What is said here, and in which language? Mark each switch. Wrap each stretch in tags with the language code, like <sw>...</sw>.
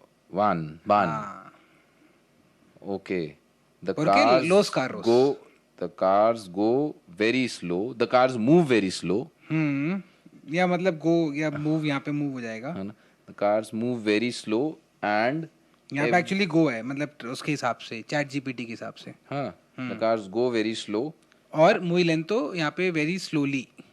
<en>Van.</en> <hi>हाँ.</hi> <en>Okay. The</en> <es>¿Por qué</es> <en>cars</en> <es>los carros?</es> <en>go. The cars go very slow. The cars move very slow.</en> <hi>या मतलब गो या move, यहाँ पे move हो जाएगा. है ना?</hi> <en>The cars move very slow and</en> <hi>यहाँ पे एक्चुअली गो है, मतलब उसके हिसाब से, चैट जीपीटी के हिसाब से.</hi> <en>हाँ. The cars go very slow.</en> <hi>और</hi> <es>muy lento</es> <hi>यहाँ पे</hi> <en>very slowly.</en>